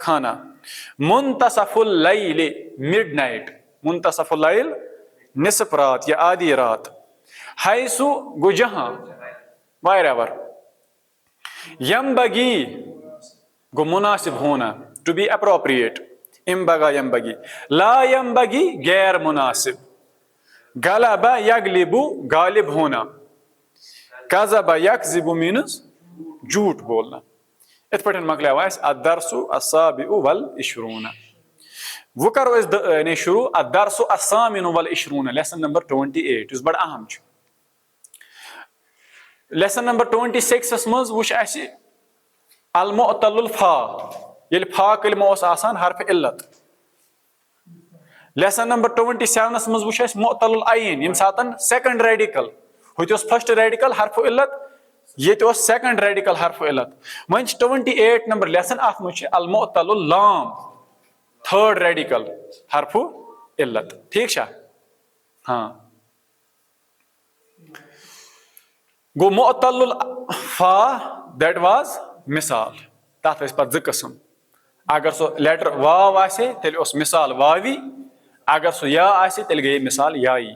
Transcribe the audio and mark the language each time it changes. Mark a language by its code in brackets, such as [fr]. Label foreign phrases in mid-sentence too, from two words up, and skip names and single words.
[hi] खाना, [ar] منتصف الليل [hi] मिडनाइट, [ar] منتصف الليل [hi] निसफ रात या आधी रात, हैसु गो जहां wherever, यम्बगी गो मुनासिब होना [en] to be appropriate, [ar] انبغى ينبغي، لا ينبغي [hi] गैर मुनासिब, [ar] غلب يغلب [hi] गालिब होना, [ar] كذب يكذب [hi] मीन्स झूठ बोलना। [ks] इत पे मकलाव [ar] الدرس السابع والعشرون. [ks] वो करो यानी शुरू [ar] الدرس الثامن والعشرون, [en] lesson number 28 [ks] इस बड़ अहम। [en] lesson number 26 [ks] मज वो [ar] المعتل الفاء, [ks] ये फा कलिमा ओस आसान [ar] حرف علة. [en] lesson number 27 [ks] मज वो [ar] معتل العين, [ks] यम सातन [en] second radical, [ks] हुत [en] first radical [ar] حرف علة, [ks] ये [en] second radical [ar] حرف علة. [ks] वन 28 नंबर लेसन अथ मज [ar] المعتل اللام, [en] third radical [ar] حرف علة. [hi] ठीक है हाँ, [ks] गो [ar] معتل الفاء [en] that was [ks] मिसाल, तथ पे 2 किस्म। अगर सो लेटर वाव आसे तेल [ar] مثال واوي, [ks] अगर सो या आसे तेल गई [ar] مثال يائي.